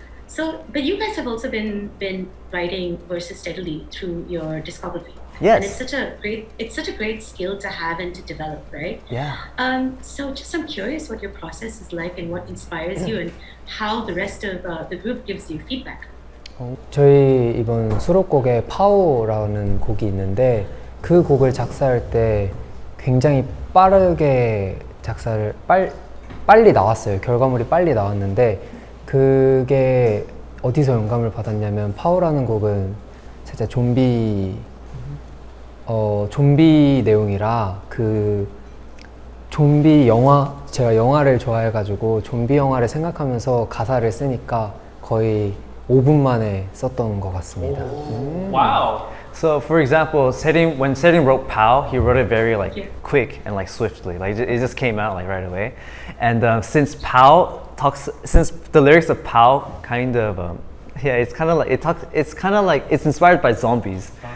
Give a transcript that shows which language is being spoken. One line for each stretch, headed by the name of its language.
English: So, but you guys have also been writing verses steadily through your discography. Yes. And it's such a great skill to have and to develop, right? Yeah. So just I'm curious what your process is like and what inspires you and how the rest of the group gives you feedback.
Korean: 저희 이번 수록곡에 파워라는 곡이 있는데 그 곡을 작사할 때 굉장히 빠르게 작사를 빨리 나왔어요. 결과물이 빨리 나왔는데 그게 어디서 영감을 받았냐면 파워라는 곡은 살짝 좀비 내용이라 그 좀비 영화 제가 영화를 좋아해가지고 좀비 영화를 생각하면서 가사를 쓰니까 거의 5분 만에 썼던 것 같습니다.
English: Wow. So for example, when Setting wrote Pow, he wrote it very like quick and like swiftly. Like it just came out like right away. And since the lyrics of Pow kind of it's kind of like it's inspired by zombies.